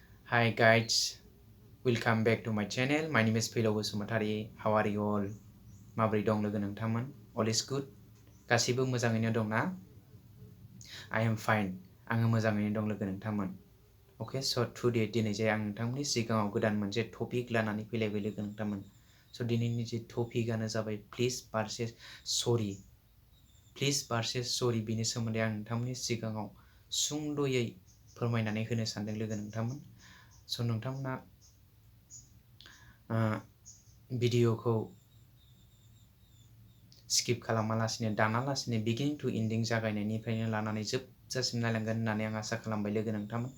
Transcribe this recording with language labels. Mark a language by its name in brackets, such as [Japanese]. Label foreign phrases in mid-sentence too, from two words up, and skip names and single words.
[English] Hi guys, welcome back to my channel. My name is Fwilao Basumatary. How are you all? [Bodo] माबोरै दं लोगो नोंथांमोन? [English] All is good? [Bodo] गासिबो मोजाङैनो दं ना? [English] I am fine. [Bodo] आङो मोजाङैनो दं लोगो नोंथांमोन. [English] Okay, so today [Bodo] दिनै जे आं नोंथांमोननि सिगाङाव गोदान मोनसे टपिक लानानै फैलायबाय लोगो नोंथांमोन. So दिनैनि जे टपिकआनो जाबाय please versus sorry. [English] Please versus sorry [Bodo] बिनि सोमोन्दै आं नोंथांमोननि सिगाङाव सुंद'यै फोरमायनानै होनो सानदों लोगो नोंथांमोन. So नोंथांमोना भिडिअखौ स्किप खालामालासिनो दानालासिनो [English] beginning to ending [Bodo] जागायनायनिफ्रायनो लानानै जोबजासिम नायलांगोन होननानै आं आसा खालामबाय लोगो नोंथांमोन.